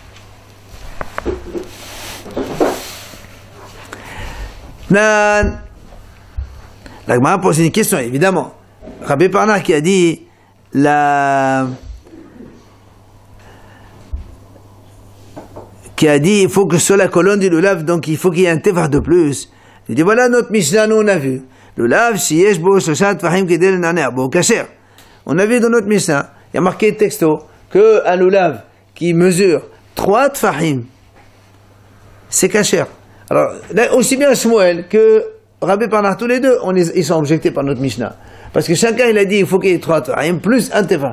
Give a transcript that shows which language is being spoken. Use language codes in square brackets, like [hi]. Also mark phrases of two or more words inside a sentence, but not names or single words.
[fr] La Gemara pose une question, évidemment. Rabbi Parnar qui a dit il faut que sur la colonne du lulav, donc il faut qu'il y ait un tefah de plus. Il dit voilà notre Mishnah, nous on a vu. [he] לולב שיש בו שלשה טפחים כדי לנענע בו כשר. [fr] On a vu dans notre Mishnah, il y a marqué texto que un lulav qui mesure 3 tfahim, c'est kasher. Alors, là, aussi bien Shmuel que Rabbi Parnar, tous les deux, ils sont objectés par notre Mishnah. Parce que chacun, il a dit, il faut qu'il y ait 3 tfahim, plus un tefah.